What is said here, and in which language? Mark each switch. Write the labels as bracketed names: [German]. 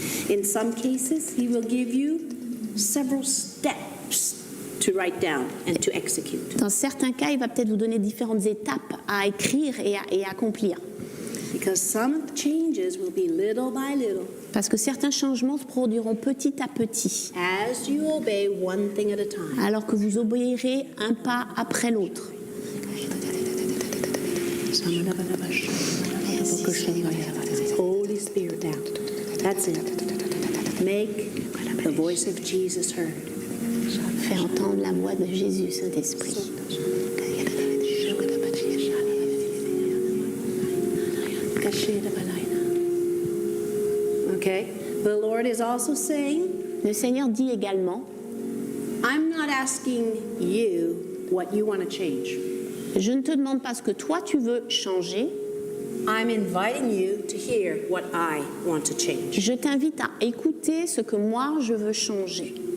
[English] In some cases, he will give you several steps to write down and to execute. [French] Dans certains cas, il va peut-être vous donner différentes étapes à écrire et à accomplir. [English] Because some changes will be little by little [French] Parce que certains changements se produiront petit à petit, [English] as you obey one thing at a time. [French] alors que vous obéirez un pas après l'autre. [English] Holy Spirit down. That's it. Make the voice of Jesus heard. [French] Fais entendre la voix de Jésus, Saint-Esprit. [English] Okay? The Lord is also saying, [French] Le Seigneur dit également, [English] I'm not asking you what you want to change. [French] Je ne te demande pas ce que toi tu veux changer. [English] I'm inviting you to hear what I want to change. [French] Je t'invite à écouter ce que moi je veux changer.